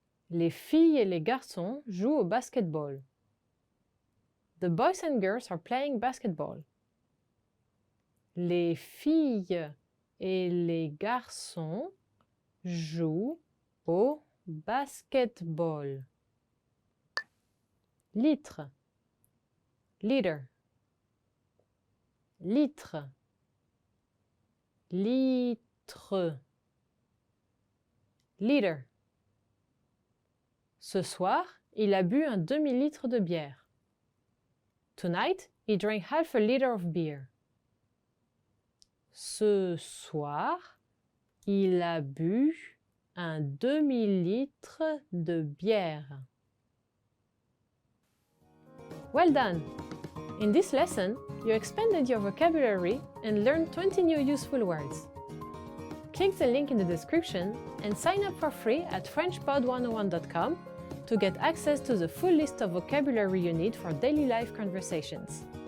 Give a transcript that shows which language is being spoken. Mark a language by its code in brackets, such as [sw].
[fr] Les filles et les garçons jouent au basketball. [en] The boys and girls are playing basketball. [fr] Les filles et les garçons jouent au basketball. Litre, [en] liter, [fr] litre, litre, liter. Ce soir, il a bu un demi-litre de bière. [en] Tonight, he drank half a liter of beer. [fr] Ce soir, il a bu un demi-litre de bière. [en] Well done! In this lesson, you expanded your vocabulary and learned 20 new useful words. Click the link in the description and sign up for free at FrenchPod101.com to get access to the full list of vocabulary you need for daily life conversations.